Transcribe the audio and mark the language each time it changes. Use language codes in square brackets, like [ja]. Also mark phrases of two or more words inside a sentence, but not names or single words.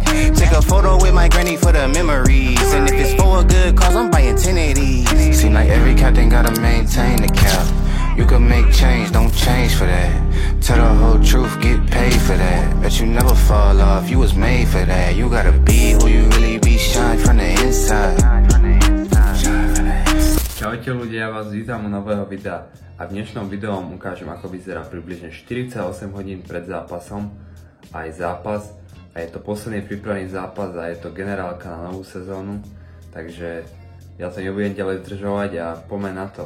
[en] Take a photo with my granny for the memories. And if it's for a good cause, I'm buying 10 of these. Seem like every captain gotta maintain the cap. You can make change, don't change for that. Tell the whole truth, get paid for that. Bet you never fall off, you was made for that. You gotta be who you really be, shine from the inside. [sk] Čaute ľudia, ja vás vítam u nového videa a v dnešnom videu vám ukážem, ako vyzerá približne 48 hodín pred zápasom aj zápas a je to posledný prípravný zápas a je to generálka na novú sezónu, takže ja to nebudem ďalej zdržovať a poďme na to.